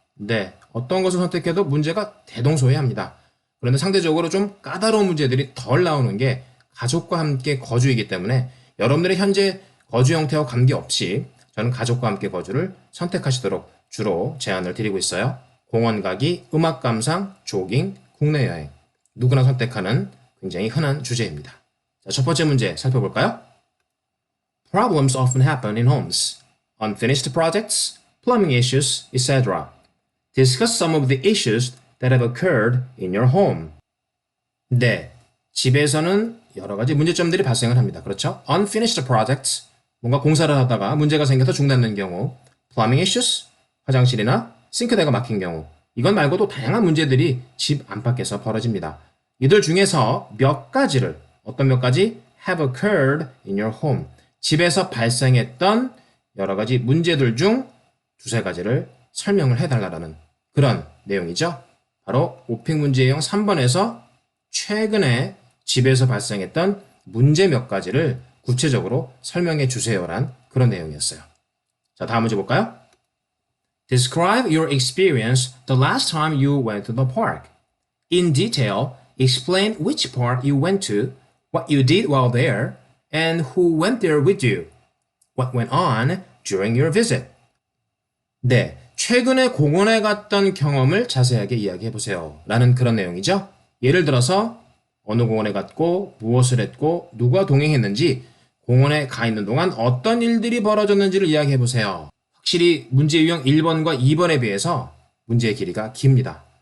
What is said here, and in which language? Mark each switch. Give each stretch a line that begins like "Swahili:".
Korean: 네, 어떤 것을 선택해도 문제가 대동소이합니다. 그런데 상대적으로 좀 까다로운 문제들이 덜 나오는 게 가족과 함께 거주이기 때문에 여러분들의 현재 거주 형태와 관계없이 저는 가족과 함께 거주를 선택하시도록 주로 제안을 드리고 있어요. 공원 가기, 음악 감상, 조깅, 국내 여행 누구나 선택하는 굉장히 흔한 주제입니다. 자, 첫 번째 문제 살펴볼까요?
English: Problems often happen in homes. Unfinished projects, plumbing issues, etc. Discuss some of the issues that have occurred in your home.
Korean: 네, 집에서는 여러 가지 문제점들이 발생을 합니다. 그렇죠?
English: Unfinished projects,
Korean: 뭔가 공사를 하다가 문제가 생겨서 중단된 경우,
English: plumbing issues,
Korean: 화장실이나 싱크대가 막힌 경우, 이건 말고도 다양한 문제들이 집 안팎에서 벌어집니다. 이들 중에서 몇 가지를, 어떤 몇 가지
English: have occurred in your home,
Korean: 집에서 발생했던 여러 가지 문제들 중 두세 가지를 설명을 해달라는 그런 내용이죠. 바로 오픽 문제 유형 3번에서 최근에 집에서 발생했던 문제 몇 가지를 구체적으로 설명해 주세요란 그런 내용이었어요. 자, 다음 문제 볼까요?
English: Describe your experience the last time you went to the park. In detail, explain which park you went to, what you did while there, and who went there with you. What went on during your visit.
Korean: 네, 최근에 공원에 갔던 경험을 자세하게 이야기해 보세요. 라는 그런 내용이죠. 예를 들어서 어느 공원에 갔고 무엇을 했고 누가 동행했는지 공원에 가 있는 동안 어떤 일들이 벌어졌는지를 이야기해 보세요. 확실히 문제 유형 1번과 2번에 비해서 문제의 길이가 깁니다.